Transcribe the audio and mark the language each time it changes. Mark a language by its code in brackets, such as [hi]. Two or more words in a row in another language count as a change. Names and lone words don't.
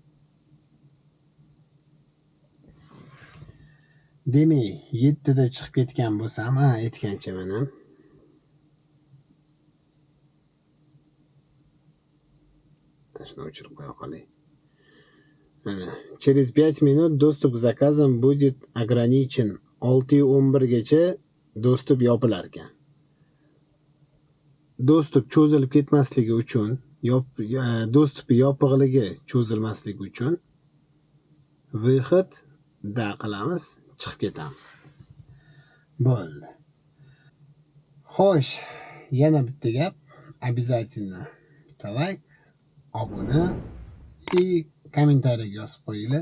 [uz] Demak, 7 da chiqib ketgan bo'lsam, aytgancha mana. Shuni o'chirib qo'ya qolay. [ru] Через 5 minut доступ к заказам будет ограничен. [uz] 6:11 gacha dostуп yopilar ekan. Dostуп cho'zilib ketmasligi uchun, dostupi yopiqligi cho'zilmasligi uchun выход da qilamiz, chiqib ketamiz. Bo'ldi. Xo'sh, yana bitta gap, обязательно bitta like, obuna и kommentariyaga yozib qo'yinglar.